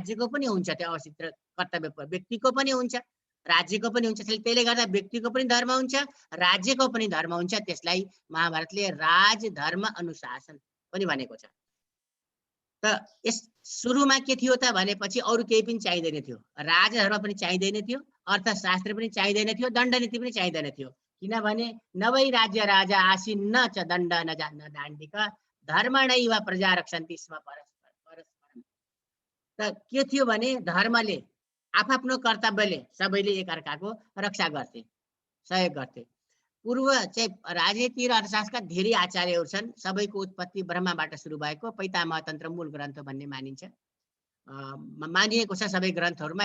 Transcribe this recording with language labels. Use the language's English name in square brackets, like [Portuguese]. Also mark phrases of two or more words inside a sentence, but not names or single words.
[Nepali] राज्यको पनि हुन्छ त्यो अवस्थित कर्तव्य, व्यक्तिको पनि हुन्छ, राज्यको पनि हुन्छ, त्यसले गर्दा व्यक्तिको पनि धर्म हुन्छ, राज्यको पनि धर्म हुन्छ। त्यसलाई महाभारतले राज धर्म अनुशासन पनि भनेको छ। त यस सुरुमा के थियो त भनेपछि अरू केही पनि चाहिँदैन थियो, राजधर्म पनि चाहिँदैन थियो, अर्थशास्त्र पनि चाहिँदैन थियो, दण्डनीति पनि चाहिँदैन थियो। [Sanskrit] किनभने नवै राज्य राजा आसीन्न च दण्ड न दाण्डिक धर्मणैव प्रजा रक्षन्ति स्म परस्परम। [Nepali] त के थियो भने धर्मले आफ्नो कर्तव्यले सबैले एकअर्काको रक्षा गर्थे, सहयोग गर्थे। पूर्व चाहिँ राजनीति र अर्थशास्त्रका धेरै आचार्यहरू छन्। सबैको उत्पत्ति ब्रह्माबाट सुरु भएको पैतामह तन्त्र मूल ग्रन्थ भन्ने मानिन्छ, मानिएको छ सबै ग्रन्थहरूमा।